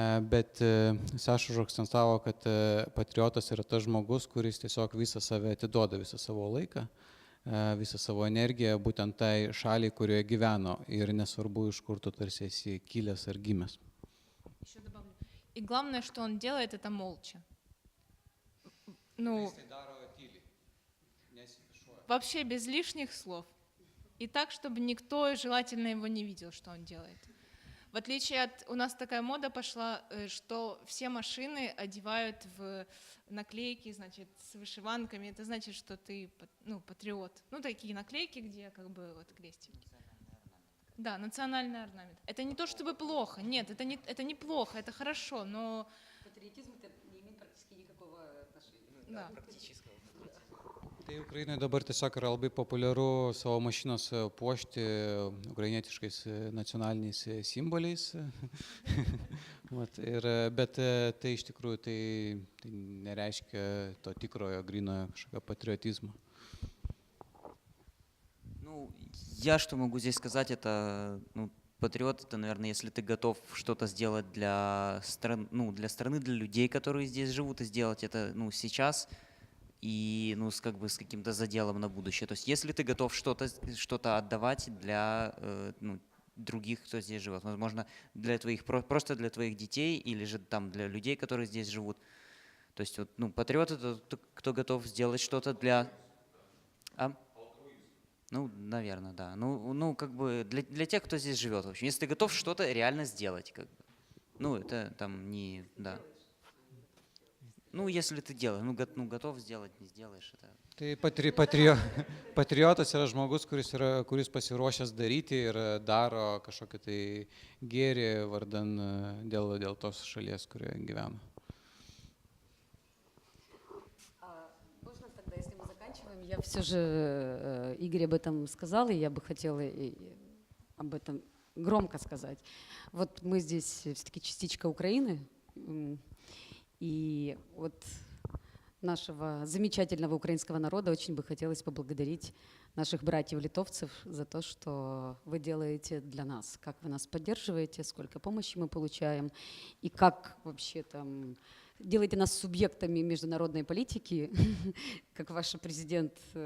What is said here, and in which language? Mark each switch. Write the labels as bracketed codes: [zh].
[lt] Bet Saša užakcentavo, kad patriotas yra tas žmogus, kuris tiesiog visą save atiduoda, visą savo laiką, visą savo energiją būtent tai šaliai, kurioje gyveno ir nesvarbu, iš kur tu tarsi esi kilęs ar gimęs. [ru] Еще добавлю. И главное, что он делает, это молча. Ну, вообще без лишних слов. И так, чтобы никто желательно его не видел, что он делает. В отличие от... У нас такая мода пошла, что все машины одевают в наклейки, значит, с вышиванками. Это значит, что ты, ну, патриот. Ну, такие наклейки, где как бы вот крестики. Да, национальный орнамент. Это не то, чтобы плохо. Нет, это не плохо, это хорошо, но... Патриотизм это не имеет практически никакого отношения. Да. Практического. [lt] Tai Ukrainoje dabar tiesiog yra labai populiaru savo mašinos puošti ukrainietiškais nacionaliniais simboliais. Bet tai iš tikrųjų tai nereiškia to tikrojo, grynojo kažkokio patriotizmo. [ru] Ну, я что могу здесь сказать, это, ну, патриот, это, наверное, если ты готов что-то сделать для страны, для людей, которые здесь живут, и сделать это, ну, сейчас, и, ну, как бы с каким-то заделом на будущее. То есть если ты готов что-то отдавать для ну, других, кто здесь живет, возможно, просто для твоих детей или же там для людей, которые здесь живут. То есть вот, ну, патриот — это кто готов сделать что-то для... Ну, наверное, да. Ну, как бы для тех, кто здесь живет, в общем. Если ты готов что-то реально сделать, как бы. Ну, это там не... Да. Ну, если ты делаешь, ну, готов сделать, не сделаешь, это... [lt] Tai patriotas yra žmogus, kuris pasiruošęs daryti ir daro kažkokį tai gėrį vardan dėl tos šalies, kurioje gyvena. [ru] Можно тогда, если мы заканчиваем, я все же, Игорь об этом сказал, и я бы хотела об этом громко сказать. Вот мы здесь все-таки частичка Украины, и вот нашего замечательного украинского народа очень бы хотелось поблагодарить наших братьев-литовцев за то, что вы делаете для нас, как вы нас поддерживаете, сколько помощи мы получаем, и как вообще там делаете нас субъектами международной политики, как ваш президент